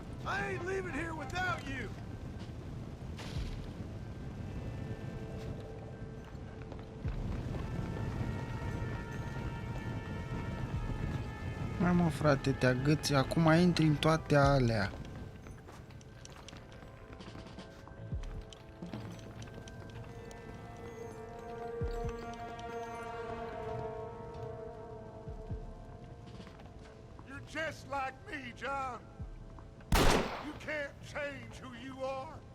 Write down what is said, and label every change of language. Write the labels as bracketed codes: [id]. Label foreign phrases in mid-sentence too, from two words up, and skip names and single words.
[en] I ain't leaving here without you! [ro] Hai mă, frate, te agăți, acum intri în toate alea. [en] You're just like me, John. You can't change who you are.